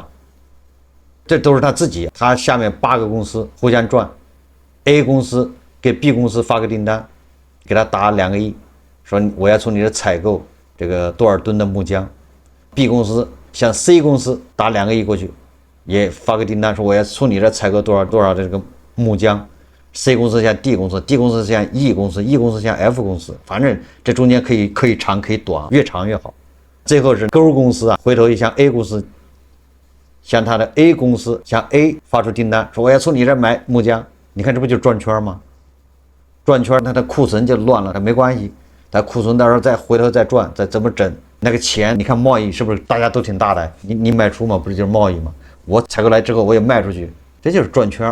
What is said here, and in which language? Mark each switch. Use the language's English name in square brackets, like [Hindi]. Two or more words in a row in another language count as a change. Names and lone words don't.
[Chinese] 這都是他自己，他下面8個公司互相轉 ，A 公司給 B 公司發個訂單，給他打2個億，說我要從你這採購這個多少噸的木漿。B 公司向 C 公司打2個億過去，也發個訂單，說我要從你這採購多少的這個木漿。，C 公司像 D 公司，D 公司像 E 公司，E 公司像 F 公司，反正这中间可以长可以短，越长越好。最後是勾公司啊，回頭一向 A 公司，向他的 A 公司向 A 發出訂單，說我要從你這買木漿，你看這不就轉圈嗎？轉圈，它的庫存就亂了，它沒關係，它庫存到時候再回頭再轉，再怎麼整那個錢？你看貿易是不是大家都挺大的？你賣出嘛，不是就是貿易嗎？我採購來之後我也賣出去，這就是轉圈。